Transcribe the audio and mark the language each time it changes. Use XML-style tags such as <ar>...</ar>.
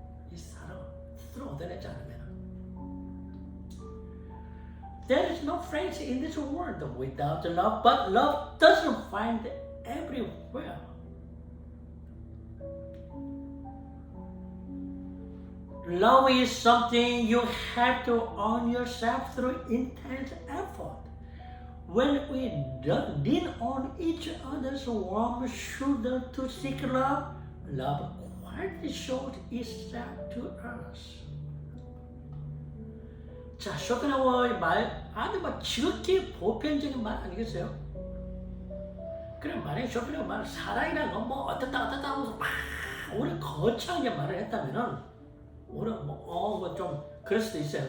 <ko>이 사랑은 스스로 얻어내지 않으면.</ko> <en>There is no friends in this world without love, but love doesn't find everywhere. Love is something you have to earn yourself through intense effort. When we lean on each other's warm shoulder to seek love, love quietly shows itself to us.</en> <ko>자, 쇼펜하우어의 말 아주 지극히 보편적인 말 아니겠어요? 그래, 만약에 쇼펜하우어 말 사랑이라는 건 어떻다 하면서 우리 거창하게 말을 했다면은 우리 좀 그럴 수도 있어요.</ko>